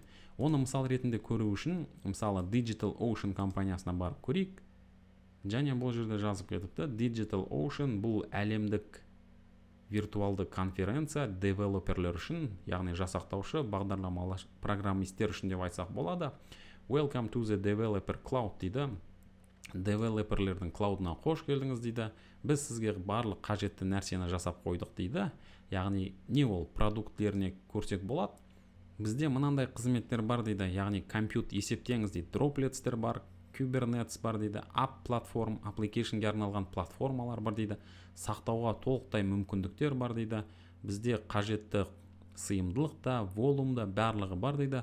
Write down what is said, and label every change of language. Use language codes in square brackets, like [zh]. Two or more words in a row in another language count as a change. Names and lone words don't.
[kk] Оны мысал ретінде көру үшін, мысалы DigitalOcean компаниясына барып көрейік. Және бұл жерде жазып кетіпті, DigitalOcean бұл әлемдік виртуалды конференция девелоперлер үшін, яғни жасақтаушы, бағдарламалы программистер үшін деп айтсақ болады. [en] Welcome to the developer cloud [kk] дейді. Девелоперлердің клаудына қош келдіңіз дейді. Біз сізге барлық қажетті нәрсені жасап қойдық дейді. Яғни не ол продуктлеріне көрсек болады. Бізде мынандай қызметтер бар дейді. Яғни компьют есептеңіз дейді. Droplets'тер бар, Kubernetes бар дейді, App платформ, applicationге арналған платформалар бар дейді, сақтауға толықтай мүмкіндіктер бар дейді, бізде қажетті сыйымдылық та, волюм да барлығы бар дейді.